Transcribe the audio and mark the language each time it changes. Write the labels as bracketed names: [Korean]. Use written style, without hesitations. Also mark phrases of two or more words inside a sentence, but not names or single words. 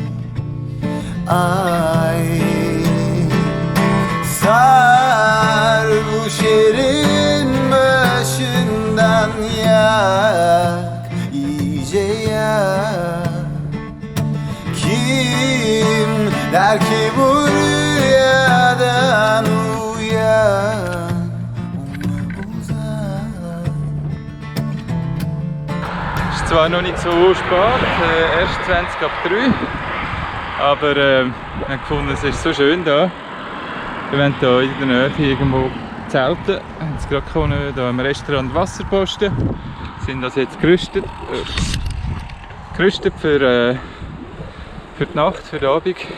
[Turkish] Ay sarhoş yerin başından yak, iyice yak. Kim der ki bu rüyadan uyan, onu uzak. [German] Es ist zwar noch nicht so spät, erst 20 ab 3, aber wir haben gefunden, es ist so schön da. Wir wollen hier in der Nähe irgendwo zelten. Wir haben es gerade gefunden, hier im Restaurant Wasserposten. Wir sind also jetzt gerüstet für die Nacht, für den Abend.